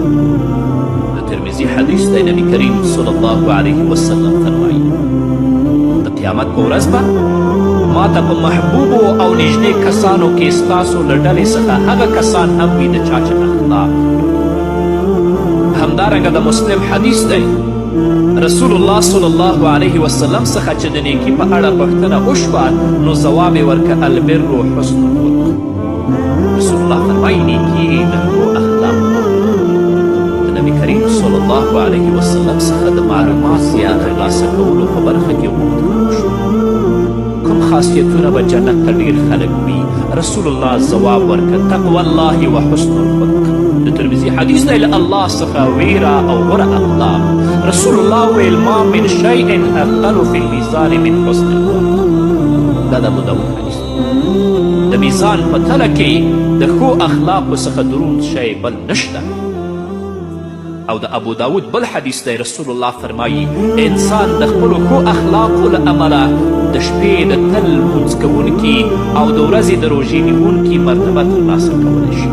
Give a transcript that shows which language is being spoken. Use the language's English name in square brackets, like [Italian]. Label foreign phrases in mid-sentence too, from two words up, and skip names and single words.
[Pashto] د ترمذي حدیث دی نبي کریم [Arabic] صلی الله علیه وسلم [Pashto] فرمایي د قیامت په ورځ به ما ته په محبوبو او نږدې کسانو کې ستاسو له ډلې څخه هغه کسان هم وي د چا چې اخلاق همدارنګه د مسلم حدیث دی رسول الله [Arabic] صلی الله علیه وسلم [Pashto] څخه چې د نیکي په اړه پوښتنه وشوه نو ځواب یې ورکه [Arabic] البر حسن الخلق [Pashto] رسول الله فرمایي نیکي د ښو اخلاقو د نبي کریم [Arabic] صلی الله علیه وسلم [Pashto] څخه د معلوماتو د ترلاسه کولو په برخه کې غوښتنه وشوه. کوم خاصیتونه به جنت ته ډېر خلک وي؟ رسول الله ځواب ورکړ [Arabic] تقوی الله و حسن الخلق. [Pashto] د ترمذي حدیث دی له الله څخه ویره او غوره اخلاق. [Arabic] رسول الله ویل ما من شیء اثقل فی المیزان من حسن الخلق. [Pashto] دا د ابو داود حدیث د میزان په تله کې د ښو اخلاقو څخه دروند شی بل نشته. او د ابو داود بل حدیث دی رسول الله فرمایي انسان د خپلو ښو اخلاقو له امله د شپې د تل لمونځ کوونکي او د ورځې د روژې نیونکي مرتبه ترلاسه کولی شي.